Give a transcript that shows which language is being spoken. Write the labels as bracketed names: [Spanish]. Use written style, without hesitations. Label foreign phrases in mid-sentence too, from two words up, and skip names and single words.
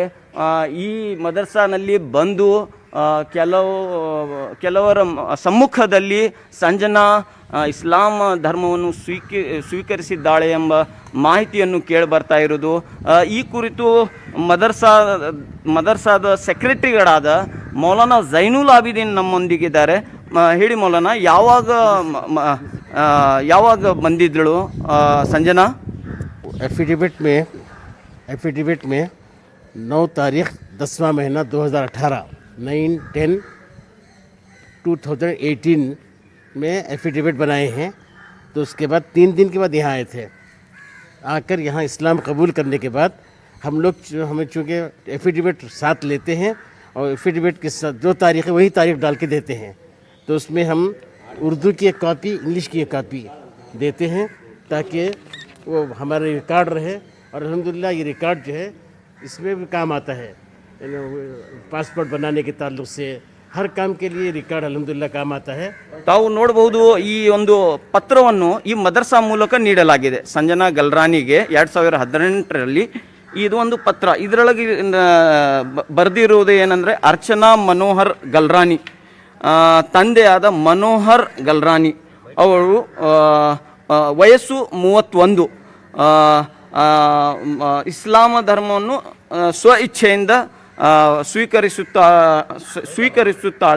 [Kannada] ಈ ಮದರ್ಸಾನಲ್ಲಿ ಬಂದು ಕೆಲವರ ಸಮ್ಮುಖದಲ್ಲಿ ಸಂಜನಾ ಇಸ್ಲಾಂ ಧರ್ಮವನ್ನು ಸ್ವೀಕರಿಸಿದ್ದಾಳೆ ಎಂಬ ಮಾಹಿತಿಯನ್ನು ಕೇಳಿ ಬರ್ತಾ ಇರೋದು. ಈ ಕುರಿತು ಮದರ್ಸಾದ ಸೆಕ್ರೆಟರಿಗಳಾದ ಮೌಲಾನಾ ಜೈನುಲ್ ಆಬಿದೀನ್ ನಮ್ಮೊಂದಿಗಿದ್ದಾರೆ. ಹೇಳಿ ಮೌಲಾನಾ, ಯಾವಾಗ ಬಂದಿದ್ದಳು ಸಂಜನಾ? [Hindi] एफिडेविट में 9 तारीख 10वां महीना 2018 9/10/2018 में एफिडेविट बनाए हैं. तो उसके बाद 3 दिन के बाद यहाँ आए थे. आकर यहाँ इस्लाम कबूल करने के बाद हमें चूँकि एफिडेविट साथ लेते हैं और एफिडेविट के साथ जो तारीख है वही तारीख डाल के देते हैं. तो उसमें हम उर्दू की एक कॉपी, इंग्लिश की एक कॉपी देते हैं ताकि वो हमारा रिकॉर्ड रहे. और अल्हम्दुलिल्लाह ये रिकॉर्ड जो है इसमें भी काम आता है. पासपोर्ट बनाने के ताल्लुक से हर काम के लिए रिकॉर्ड अल्हम्दुलिल्लाह काम आता है. [Kannada] ತಾವು ನೋಡಬಹುದು, ಈ ಒಂದು ಪತ್ರವನ್ನು ಈ ಮದರ್ಸಾ ಮೂಲಕ ನೀಡಲಾಗಿದೆ ಸಂಜನಾ ಗಲ್ರಾನಿಗೆ 2018ರಲ್ಲಿ. ಇದು ಒಂದು ಪತ್ರ. ಇದರೊಳಗೆ ಬರೆದಿರುವುದು ಏನಂದರೆ, ಅರ್ಚನಾ ಮನೋಹರ್ ಗಲ್ರಾನಿ ತಂದೆಯಾದ ಮನೋಹರ್ ಗಲ್ರಾನಿ ಅವರು ವಯಸ್ಸು 31, ಇಸ್ಲಾಮ ಧರ್ಮವನ್ನು ಸ್ವ ಇಚ್ಛೆಯಿಂದ ಸ್ವೀಕರಿಸುತ್ತಾಳೆ.